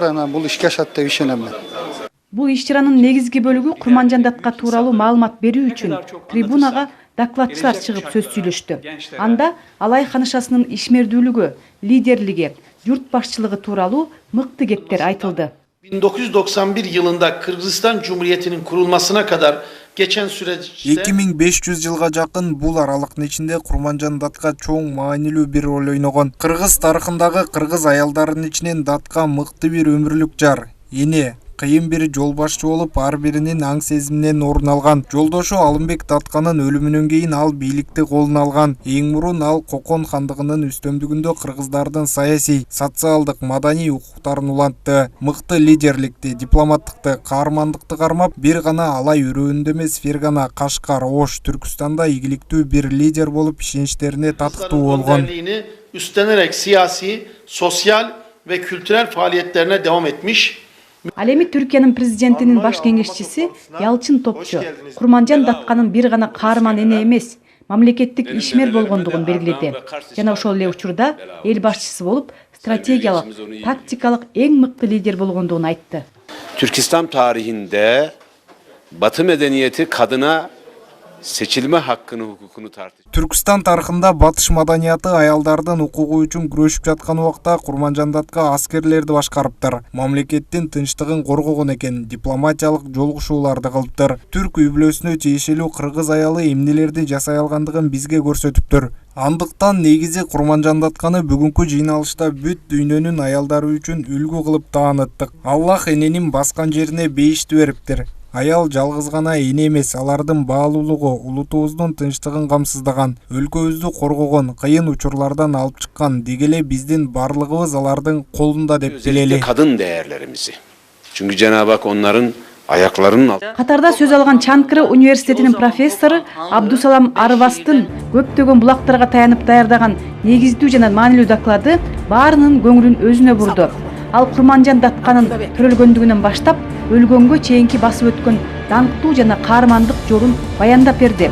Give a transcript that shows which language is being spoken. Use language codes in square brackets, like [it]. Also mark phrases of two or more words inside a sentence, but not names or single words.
[ky] Анан бул ишке ашат деп ишенем мен. Бул иш-чаранын негизги бөлүгү Курманжан Датка тууралуу маалымат берүү үчүн трибунага докладчылар чыгып сөз сүйлөштү. Анда Алай ханышасынын ишмердүүлүгү, лидерлиги, журт башчылыгы тууралуу мыкты кептер айтылды. [tr] 1991 yılında Kırgızistan Cumhuriyeti'nin kurulmasına kadar geçen süreçte [ky] 2500 жылга жакын бул аралыктын ичинде Курманжан Датка чоң маанилүү бир роль ойногон. Кыргыз тарыхындагы кыргыз аялдарынын ичинен Датка мыкты бир өмүрлүк жар, эне, кыйын бир жол башчы болуп, ар биринин аң сезиминен орун алган. Жолдошу Алымбек Датканын өлүмүнөн кийин ал бийликти колуна алган. Эң мурун ал Кокон хандыгынын үстөмдүгүндө кыргыздардын саясий, социалдык, маданий укуктарын улантты. Мыкты лидерликти, дипломаттыкты, каармандыкты кармап, бир гана Алай өрөөнүндө эмес, Фергана, Кашкар, Ош, Түркүстанда ийгиликтүү бир лидер болуп ишеничтерине татыктуу болгон. [tr] Üstlenerek siyasi, sosyal ve kültürel faaliyetlerine devam etmiş. [ky] Ал эми Түркиянын президентинин баш кеңешчиси Ялчын Топчу Курманжан Датканын бир гана каарман эне эмес, мамлекеттик ишмер болгондугун белгиледи. Жана ошол эле учурда эл башчысы болуп, стратегиялык, тактикалык эң мыкты лидер болгондугун айтты. [tr] Türkistan tarihinde Batı medeniyeti kadına seçilme hakkını, hukukunu tartıştı. [ky] Түркістан тарыхында батыш маданияты аялдардын укугу үчүн күрөшүп жаткан убакта Курманжан Датка аскерлерди башкарыптыр. Мамлекеттин тынчтыгын коргогон экен, дипломатиялык жолугушууларды кылыптыр. Түрк үй-бүлөсүнө тиешелүү кыргыз аялы эмнелерди жасай алгандыгын бизге көрсөтүптүр. Андыктан негизи Курманжан Датканы бүгүнкү жыйналышта бүт дүйнөнүн аялдары үчүн үлгү кылып тааныттык. Аллах эненин баскан жерине бейишти бериптир. Аял жалгыз гана эне эмес, алардын баалуулугу, улутубуздун тынчтыгын камсыздаган, өлкөбүздү коргогон, кыйын учурлардан алып чыккан, дегеле биздин барлыгыбыз алардын колунда деп билели. [tr] Kadın değerlerimizi. Çünkü Cenab-ı Hak onların ayaklarının altında. [ky] Катарда сөз алган Чанкыры университетинин профессору Абдусалам Арыбастын көптөгөн булактарга таянып даярдаган негиздүү жана маанилүү доклады баарынын көңүлүн өзүнө бурду. Ал Курманжан Датканын төрөлгөндүгүнөн баштап өлгөнгө чейинки басып өткөн даңктуу жана каармандык жолун баяндап берди.